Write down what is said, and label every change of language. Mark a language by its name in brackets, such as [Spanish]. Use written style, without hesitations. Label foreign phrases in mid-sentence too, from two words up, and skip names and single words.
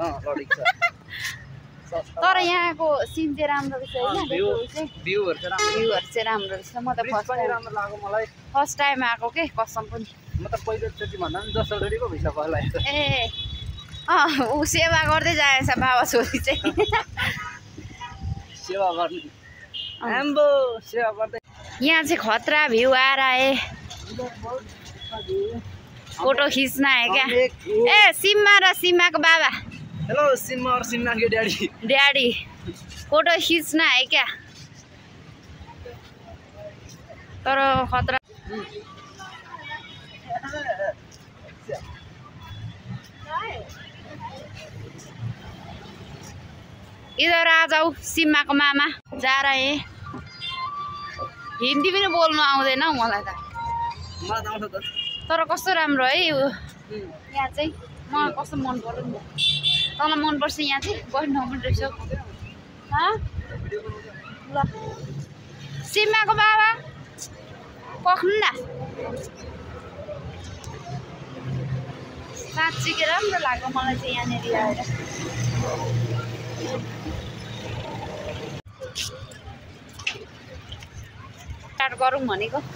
[Nepali] तर यहाँको सिन चाहिँ राम्रो रहेछ होइन भ्यूहरू चाहिँ राम्रो रहेछ म त [English] first time [Nepali] आएको के कसम पनि म त पहिलोचोटि भन्दा पनि दोस्रोचोटि पो भइसक्यो होला ए ऊ सेवा गर्दै जाएछ बाबा छोरी चाहिँ सेवा गर्ने आम्बो सेवा गर्दै यहाँ चाहिँ [Hindi] खतरा भ्यू आ रहा है फोटो खींचना है क्या ए [Nepali] सिम्मा र सिम्माको बाबा [Hindi] हेलो सिम्मा और सिम्मा के डैडी फोटो खींचना है क्या तर खतरा इधर आ जाऊ [Nepali] सिम्माको मामा [Hindi] जा रहे हैं [Nepali] हिन्दी पनि बोल्नु आउँदैन हौ मलाई त तर कस्तो राम्रो है यो यहाँ चाहिँ मलाई कस्तो मन पर्यो नि तँलाई मनपर्छ यहाँ चाहिँ बस्नु पनि रहेछ ल सिम्माको बाबा पख्नु न साँच्चीकै राम्रो लाग्यो मलाई चाहिँ यहाँनिर आएर स्टार्ट गरौँ भनेको